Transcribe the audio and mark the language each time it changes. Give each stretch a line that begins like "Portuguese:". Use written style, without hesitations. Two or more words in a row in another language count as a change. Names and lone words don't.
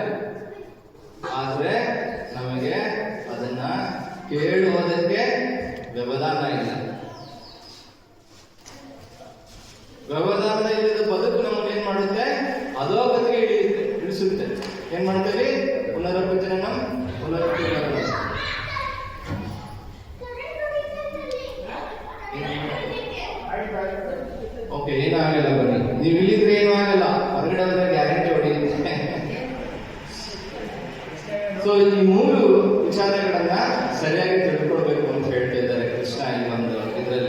Kannada: ಆದ್ರೆ ನಮಗೆ ಅದನ್ನ ಕೇಳುವುದಕ್ಕೆ ವ್ಯವಧಾನ ಇಲ್ಲ. ವ್ಯವಧಾನ ಇಲ್ಲದ ಬದುಕು ನಮ್ಮನ್ನು ಏನ್ ಮಾಡುತ್ತೆ? ಅಧೋಗತಿಗೆ ಇಳಿಸುತ್ತೆ. ಏನ್ ಮಾಡ್ತೇವೆ?
Sanskrit: ಪುನರಪಿ ಜನನಂ ಪುನರಪಿ ಮರಣಂ.
Kannada: ಓಕೆ, ಏನಾಗಲ್ಲ, ಬನ್ನಿ. ನೀವು ಇಲ್ಲಿದ್ರೆ ಏನೂ ಆಗಲ್ಲ, ಹೊರಗಡೆ ಹೋದ್ರೆ ಗ್ಯಾರಂಟಿ ಹೊಡೆಯುತ್ತೆ. ಸೊ ಈ ಮೂರು ವಿಚಾರಗಳನ್ನ ಸರಿಯಾಗಿ ತಿಳ್ಕೊಳ್ಬೇಕು ಅಂತ ಹೇಳ್ತಾ ಇದ್ದಾರೆ ಕೃಷ್ಣ ಈ ಒಂದು ಇದರಲ್ಲಿ.